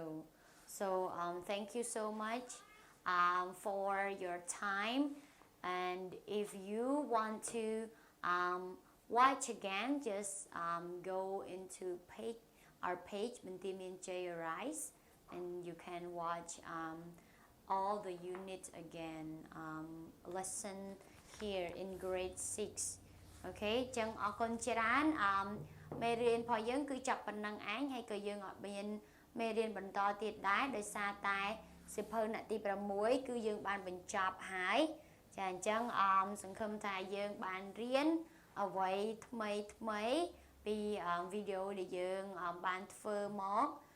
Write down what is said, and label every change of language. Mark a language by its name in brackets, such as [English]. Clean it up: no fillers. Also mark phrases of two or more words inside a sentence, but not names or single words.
[English] So thank you so much for your time, and if you want to watch again, just go into our page Bentimian J Rise, and you can watch all the units again, lesson here in grade 6. [Khmer] Okay, ចឹងអរគុណច្រើនមេរៀនរបស់យើងគឺចាប់ប៉ុណ្្នឹងឯងហើយក៏យើងអត់មានមេរៀនបន្តទៀតដែរដោយសារតែសៀវភៅថ្នាក់ទី6គឺយើងបានបញ្ចប់ហើយចាអញ្ចឹងសង្ឃឹមថាយើងបានរៀនអ្វីថ្មីពីវីដេអូដែលយើងបានធ្វើមក